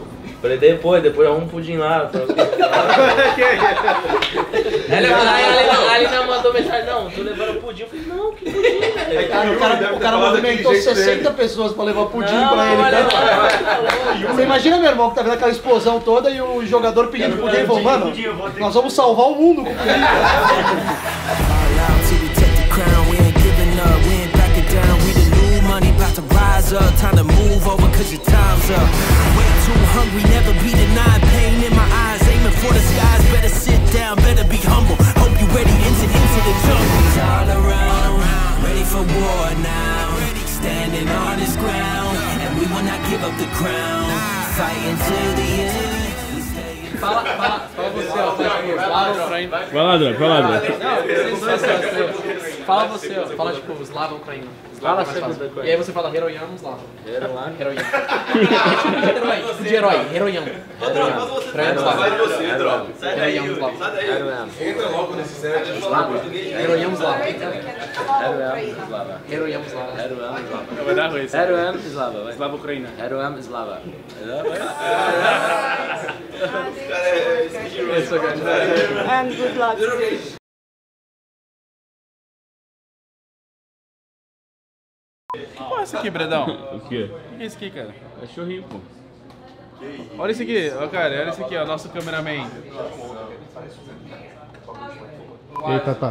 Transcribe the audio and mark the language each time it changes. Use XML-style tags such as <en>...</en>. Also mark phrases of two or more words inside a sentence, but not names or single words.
<pt>Falei, depois arruma um pudim lá. A Alina mandou mensagem, não, tô levando pudim. Eu falei, não, que pudim, velho. O cara movimentou 60 pessoas pra levar pudim pra ele. Cara. Você imagina, meu irmão, que tá vendo aquela explosão toda e o jogador pedindo pudim e falou, mano, nós vamos salvar o mundo com pudim.</pt> <en>Time to move over cause your time's up. Way too hungry, never be denied. Pain in my eyes, aiming for the skies. Better sit down, better be humble. Hope you ready into the jungle. All around, ready for war now. Standing on this ground, and we will not give up the crown. Fighting till the end.</en> <pt>Fala você, ó, Slava Ucrânia. Vai lá, Drop, vai lá, Drop. Fala você, ó, fala tipo Slava Ucrânia. Fala a segunda coisa. E aí você fala</pt> <uk>Героям слава.</uk> <pt>Heroyam. De herói, Heroyam. Sai de você, Drop. Sai daí, Heroyam Yuri. Slava. Sai daí. Entra logo nesse set de falar português.</pt> <uk>Героям слава.</uk> <pt>Heroyam.</pt> <uk>Героям слава.</uk> <pt>Vai dar ruim.</pt> <uk>Героям слава, vai.</uk> <pt>Slava Ucrânia.</pt> <uk>Героям слава.</uk> <en>And good luck.</en> <pt>Que porra é esse aqui, Bredão? O quê? O que é esse aqui, cara? É churrinho, pô. Olha esse aqui, ó, cara, olha esse aqui, ó, nosso cameraman. E aí, Tata?</pt>